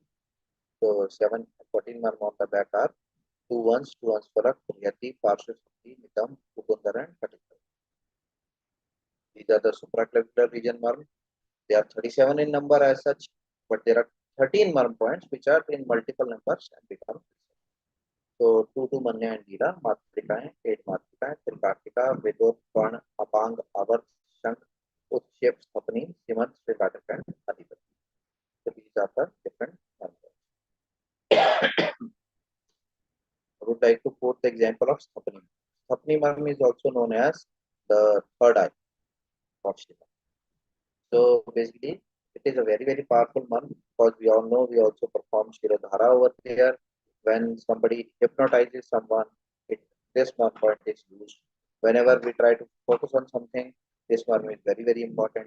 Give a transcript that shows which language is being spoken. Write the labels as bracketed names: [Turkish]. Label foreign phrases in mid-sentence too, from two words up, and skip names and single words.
[English] So 14 marm on the back are 2 ones, 2 ones for Yati, Parsha, Shakti, Nitam, Kukundara, and Katika. These are the supraclavicular region marm. They are 37 in number as such, but there are 13 marm points which are in multiple numbers and become. So 2 Manya and Dila, Matrika, 8 Matrika, Trikartika, Vedot, Pan, Apang, Avar, Shank, Utshep, Sapani, Simant, Trikartika, and Adipati. So these are the different marm points. I would like to quote the example of Sapani. Sapani marm is also known as the third eye of Shiva. So basically, it is a very, very powerful marm because we all know we also perform Shirodhara over there. When somebody hypnotizes someone, this marm point is used. Whenever we try to focus on something, this marm is very, very important.